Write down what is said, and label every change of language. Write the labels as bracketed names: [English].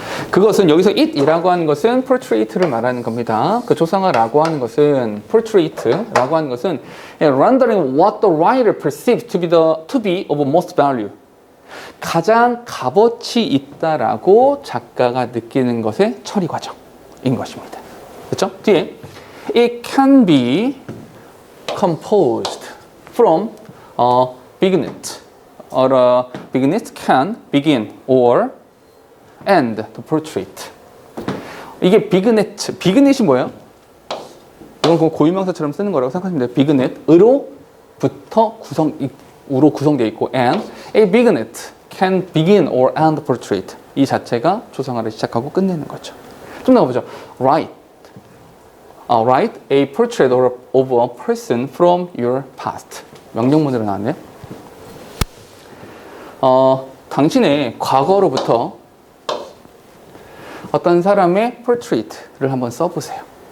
[Korean] 그것은 여기서 it이라고 하는 것은 portrait를 말하는 겁니다. 그 조상아라고 하는 것은 portrait라고 하는 것은 [English] rendering what the writer perceives to be of most value. [Korean] 가장 값어치 있다라고 작가가 느끼는 것의 처리 과정인 것입니다. 그렇죠? 뒤에 [English] it can be composed from a vignette or a vignette can begin or end the portrait. [Korean] 이게 비그넷이 뭐예요? 이건 고유명사처럼 쓰는 거라고 생각하시면 돼요. 비그넷으로부터 우로 구성되어 있고 [English] and a vignette can begin or end the portrait. [Korean] 이 자체가 조상아를 시작하고 끝내는 거죠. 좀 나가보죠. [English] Write a portrait of a person from your past. [Korean] 명령문으로 나왔네요. 당신의 과거로부터 어떤 사람의 portrait를 한번 써보세요.